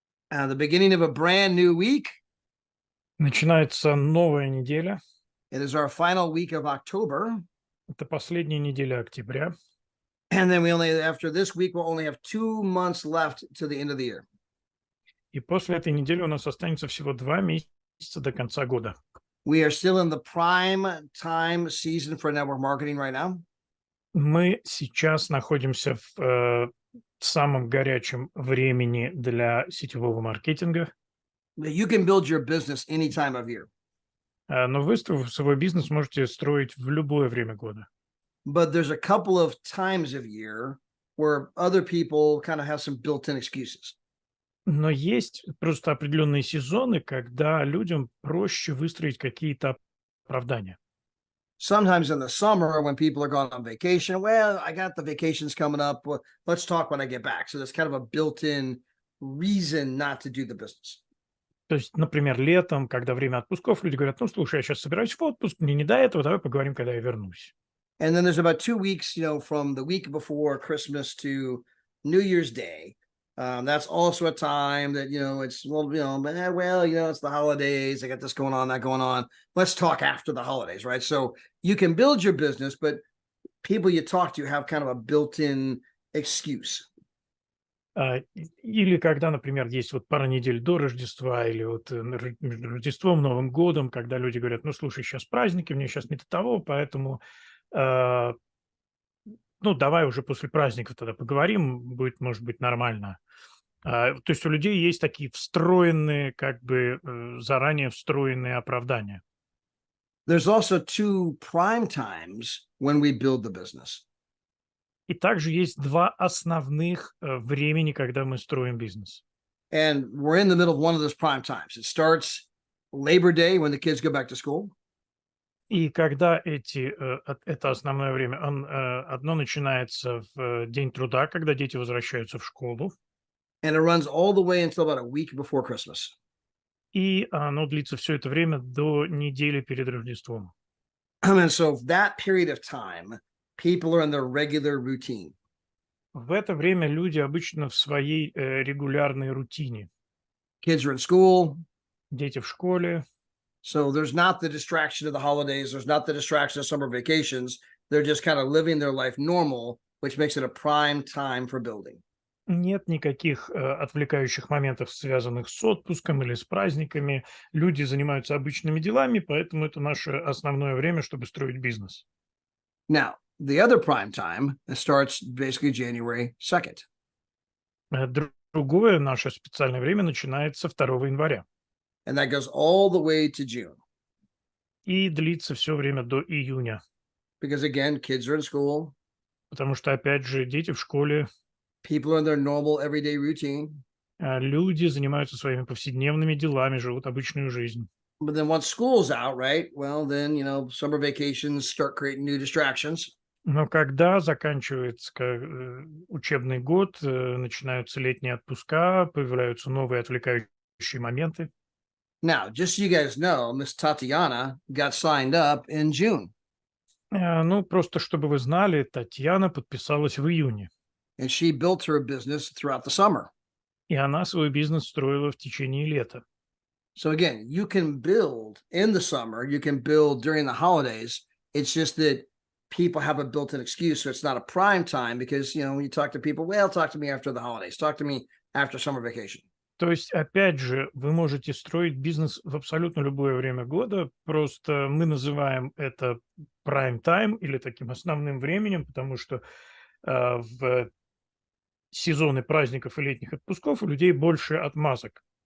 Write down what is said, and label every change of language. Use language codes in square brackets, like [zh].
[en] The beginning of a brand new week. [ru] Начинается новая неделя. [en] It is our final week of October. [ru] Это последняя неделя октября. [en] And then after this week, we'll only have 2 months left to the end of the year. [ru] И после этой недели у нас останется всего 2 месяца до конца года. [en] We are still in the prime time season for network marketing right now. [ru] Мы сейчас находимся в самом горячем времени для сетевого маркетинга. [en] You can build your business any time of year. [ru] Но вы свой бизнес можете строить в любое время года. [en] But there's a couple of times of year where other people kind of have some built-in excuses. [ru] Но есть просто определенные сезоны, когда людям проще выстроить какие-то оправдания. [en] Sometimes in the summer when people are gone on vacation, well, I got the vacations coming up. Let's talk when I get back. So there's kind of a built-in reason not to do the business. [ru] То есть, например, летом, когда время отпусков, люди говорят: ну, слушай, я сейчас собираюсь в отпуск, мне не до этого, давай поговорим, когда я вернусь. [en] And then there's about 2 weeks, from the week before Christmas to New Year's Day. That's also a time that, it's, it's the holidays. I got this going on, that going on. Let's talk after the holidays, right? So you can build your business, but people you talk to have kind of a built-in excuse. [ru] Или когда, например, есть вот пара недель до Рождества или вот между Рождеством, Новым годом, когда люди говорят: ну, слушай, сейчас праздники, мне сейчас не до того, поэтому, ну, давай уже после праздников тогда поговорим, будет, может быть, нормально. То есть у людей есть такие встроенные, как бы заранее встроенные оправдания. [en] There's also 2 prime times when we build the business. [ru] И также есть 2 основных времени, когда мы строим бизнес. [en] And we're in the middle of one of those prime times. It starts Labor Day when the kids go back to school. [ru] И когда это основное время, одно начинается в День труда, когда дети возвращаются в школу, [en] And it runs all the way until about a week before Christmas. [ru] и оно длится все это время до недели перед Рождеством. [en] And so that period of time, people are in their regular routine. [ru] В это время люди обычно в своей регулярной рутине. [en] Kids are in school. [ru] Дети в школе. [en] So there's not the distraction of the holidays. There's not the distraction of summer vacations. They're just kind of living their life normal, which makes it a prime time for building. [ru] Нет никаких отвлекающих моментов, связанных с отпуском или с праздниками. Люди занимаются обычными делами, поэтому это наше основное время, чтобы строить бизнес. [en] Now, the other prime time starts basically January 2nd. [ru] Другое наше специальное время начинается 2 января. [en] And that goes all the way to June. [ru] И длится все время до июня. [en] Because again, kids are in school. [ru] Потому что, опять же, дети в школе. [en] People are in their normal everyday routine. [ru] Люди занимаются своими повседневными делами, живут обычную жизнь. [en] But then once school's out, right? Well, then, summer vacations start creating new distractions. [ru] Но когда заканчивается учебный год, начинаются летние отпуска, появляются новые отвлекающие моменты. [en] Now, just so you guys know, Miss Tatiana got signed up in June. [ru] Ну, просто чтобы вы знали, Татьяна подписалась в июне. [en] And she built her business throughout the summer. [ru] И она свой бизнес строила в течение лета. [en] So again, you can build in the summer, you can build during the holidays. It's just that people have a built-in excuse. So it's not a prime time because, when you talk to people, well, talk to me after the holidays. Talk to me after summer vacation. [ru] То есть, опять же, вы можете строить бизнес в абсолютно любое время года, просто мы называем это прайм-тайм или таким основным временем, потому что в сезоны праздников и летних отпусков у людей больше отмазок.